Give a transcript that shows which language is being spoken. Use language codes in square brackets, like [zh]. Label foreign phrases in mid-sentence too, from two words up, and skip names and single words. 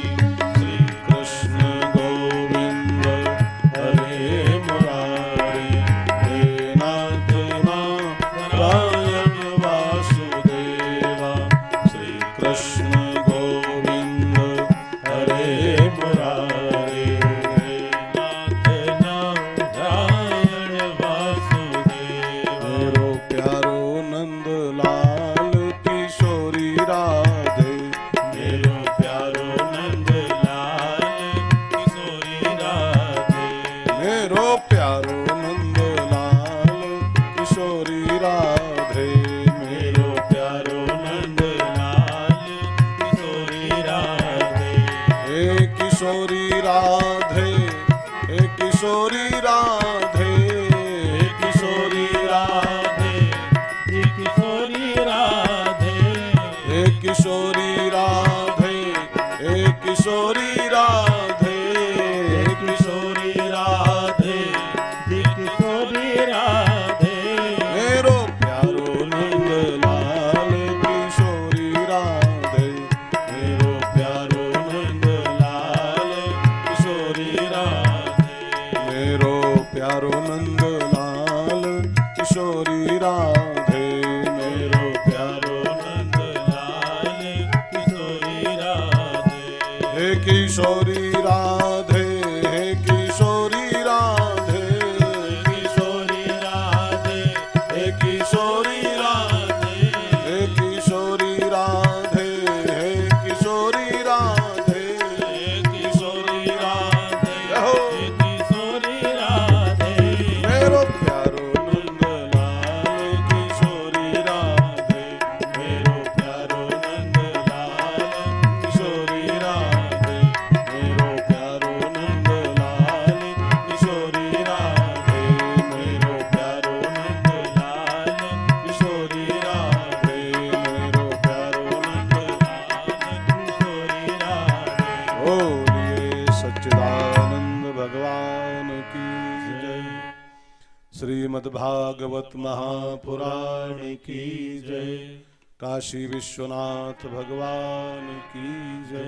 [sa] श्रीकृष्ण गोविन्द हरे मुरारे, हे नाथ नारायण वासुदेवा। श्रीकृष्ण गोविन्द हरे मुरारे, हे नाथ नारायण वासुदेवा। [ne] मेरो प्यारो नंदलाल किशोरी राधे, मेरो प्यारो नंदलाल किशोरी राधे, मेरो प्यारो नंदलाल किशोरी राधे, मेरो प्यारो नंदलाल किशोरी राधे। हे किशोरी राधे, हे किशोरी राधे, हे किशोरी राधे, हे किशोरी राधे, हे किशोरी राधे, हे किशोरी राधे, हे किशोरी राधे, हे किशोरी राधे। मेरो प्यारो नंदलाल किशोरी राधे, मेरो प्यारो नंदलाल किशोरी राधे, मेरो प्यारो नंदलाल किशोरी राधे, मेरो प्यारो नंदलाल किशोरी राधे। हे किशोरी राधे, हे किशोरी राधे, किशोरी राधे, हे किशोरी राधे, हे किशोरी राधे, हे किशोरी राधे, हे किशोरी राधे, हो। हे किशोरी राधे। मेरो प्यारो नंदलाल किशोरी राधे, मेरो प्यारो नंदलाल किशोरी राधे, मेरो प्यारो नंदलाल किशोरी राधे, मेरो प्यारो नंदलाल किशोरी राधे, मेरो प्यारो नंदलाल किशोरी राधे। [hi] बोलिए सच्चिदानंद भगवान की जय। श्रीमद्भागवत महापुराण की जय। काशी विश्वनाथ भगवान की जय।